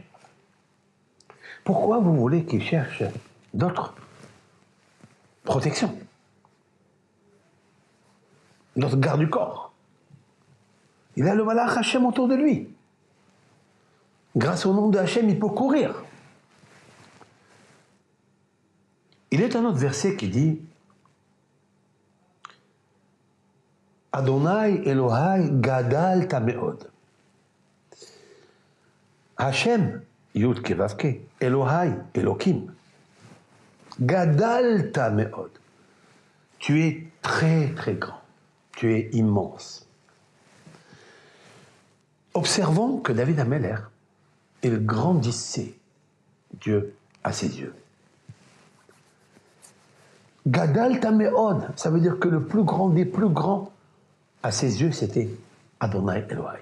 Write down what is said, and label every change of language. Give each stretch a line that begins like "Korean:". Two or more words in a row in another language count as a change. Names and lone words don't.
French: Pourquoi vous voulez qu'il cherche d'autres protections, d'autres garde du corps? Il a le
Hebrew: מלאך השם
French: autour de lui. Grâce au nom de Hachem, il peut courir. Il est un autre verset qui dit
Hebrew: אדוני אלהי גדלת מאד.
French: Hachem, Yud Kevavke, Elohai, Elohim.
Hebrew: גדלת מאד.
French: Tu es très très grand. Tu es immense. Observons que David Ameller, il grandissait Dieu à ses yeux.
Hebrew: גדלת מאד,
French: ça veut dire que le plus grand des plus grands à ses yeux, c'était
Hebrew: אדוני אלהי.